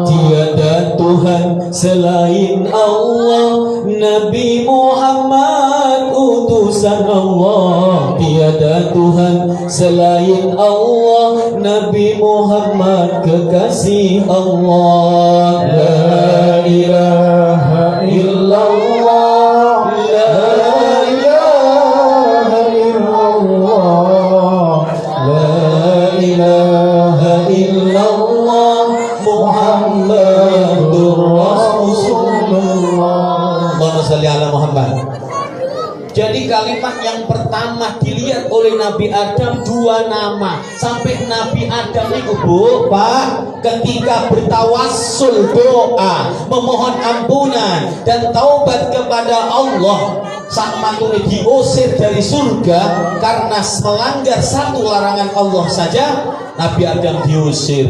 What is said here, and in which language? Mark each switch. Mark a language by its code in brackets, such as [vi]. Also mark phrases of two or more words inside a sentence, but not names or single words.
[id] Tiada Tuhan selain Allah, Nabi Muhammad utusan Allah. Tiada Tuhan selain Allah, Nabi Muhammad kekasih Allah. [ar] لا إله إلا الله، لا إله إلا الله، لا إله إلا الله، محمد رسول الله. اللهم صل على محمد. [id] Jadi kalimat yang pertama dilihat oleh Nabi Adam dua nama. Sampai Nabi Adam itu Bu, Pak, ketika bertawassul doa, memohon ampunan dan taubat kepada Allah, saat matune diusir dari surga karena melanggar satu larangan Allah saja, Nabi Adam diusir.